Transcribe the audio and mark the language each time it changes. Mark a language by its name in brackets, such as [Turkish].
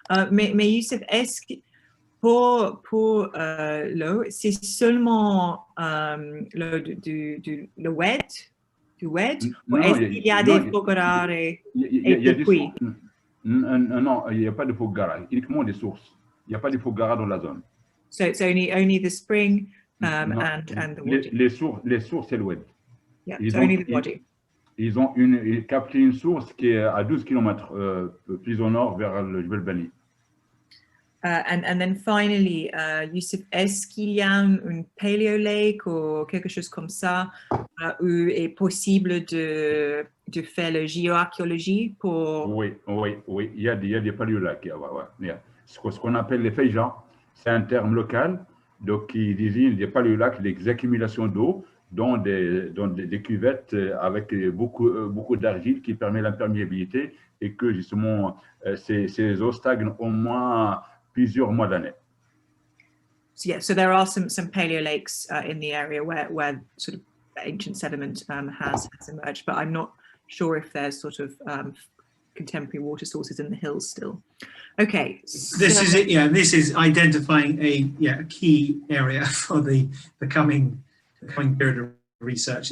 [French] Mais Youssef, est-ce que pour l'eau, c'est seulement l'eau le wet, du wet, ou est-ce qu'il y a des fogares et des puits? Non, il n'y a pas de fogares, uniquement des sources. Il n'y a pas de fogares dans la zone. [English] So it's only the spring and the water. [French] Les sources, c'est l'oued. [English] Yeah, it's only the body. [French] Ils ont capté une source qui est à 12 km plus au nord vers le Djbel Bani. [English] And then finally, [French] Youssef, est-ce qu'il y a une paleo lake ou quelque chose comme ça où est possible de faire la géoarchéologie pour... Oui, il y a des paléolacs. Ouais. Ce qu'on appelle les feijas, c'est un terme local donc qui désigne des paléolacs, des accumulations d'eau dans des cuvettes avec beaucoup d'argile qui permet l'imperméabilité et que justement ces eaux stagnent au moins plusieurs mois d'année. [English] So yeah, so there are some paleo lakes in the area where sort of ancient sediment has emerged, but I'm not sure if there's sort of contemporary water sources in the hills still. Okay. This is it. Yeah, this is identifying a key area for the coming period of research.